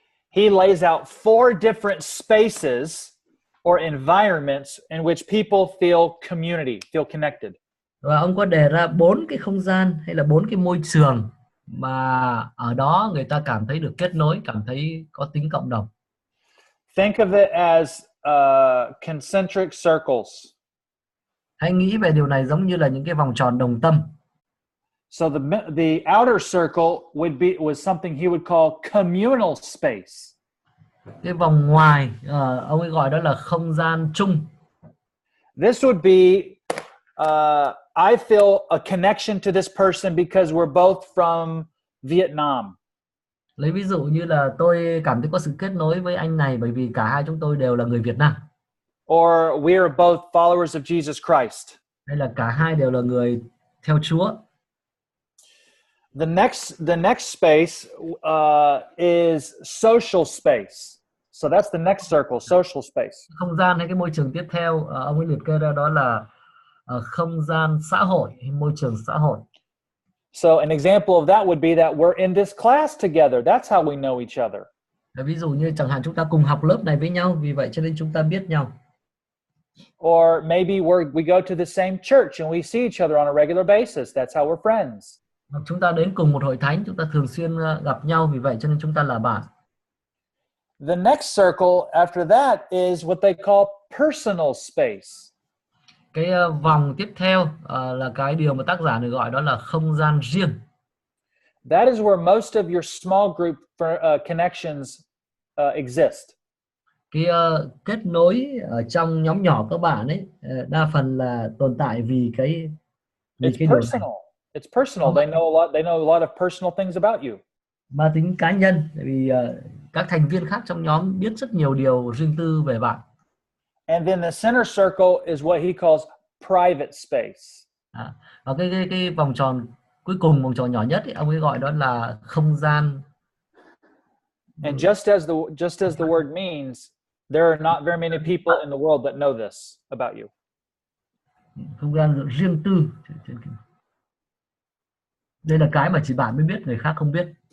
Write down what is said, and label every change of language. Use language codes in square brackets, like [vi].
[en] He lays out 4 different spaces or environments in which people feel community, feel connected. [vi] Và ông có đề ra 4 cái không gian hay là 4 cái môi trường mà ở đó người ta cảm thấy được kết nối, cảm thấy có tính cộng đồng. [en] Think of it as concentric circles. [vi] Hãy nghĩ về điều này giống như là những cái vòng tròn đồng tâm. [en] So the outer circle was something he would call communal space. [vi] Cái vòng ngoài ông ấy gọi đó là không gian chung. [en] This would be I feel a connection to this person because we're both from Vietnam. [vi] Lấy ví dụ như là tôi cảm thấy có sự kết nối với anh này bởi vì cả hai chúng tôi đều là người Việt Nam. [en] Or we are both followers of Jesus Christ. [vi] Hay là cả hai đều là người theo Chúa. [en] The next space is social space. So that's the next circle, social space. [vi] Không gian hay cái môi trường tiếp theo ông ấy liệt kê ra đó là không gian xã hội hay môi trường xã hội. [en] So an example of that would be that we're in this class together. That's how we know each other. [vi] Ví dụ như chẳng hạn chúng ta cùng học lớp này với nhau, vì vậy cho nên chúng ta biết nhau. [en] Or maybe we go to the same church and we see each other on a regular basis. That's how we're friends. [vi] Hoặc chúng ta đến cùng một hội thánh, chúng ta thường xuyên gặp nhau, vì vậy cho nên chúng ta là bạn. [en] The next circle after that is what they call personal space. [vi] Cái vòng tiếp theo là cái điều mà tác giả này gọi đó là không gian riêng. [en] That is where most of your small group connections exist. [vi] Cái kết nối ở trong nhóm nhỏ các bạn ấy đa phần là tồn tại vì cái [en] It's personal. It's personal. They know a lot of personal things about you. [vi] Mang tính cá nhân, tại vì các thành viên khác trong nhóm biết rất nhiều điều riêng tư về bạn. [en] And then the center circle is what he calls private space. [vi] Và cái vòng tròn cuối cùng, vòng tròn nhỏ nhất ấy, ông ấy gọi đó là không gian. [en] And just as the word means, there are not very many people in the world that know this about you. [vi] Không gian riêng tư. Đây là cái mà chỉ bạn mới biết, người khác không biết.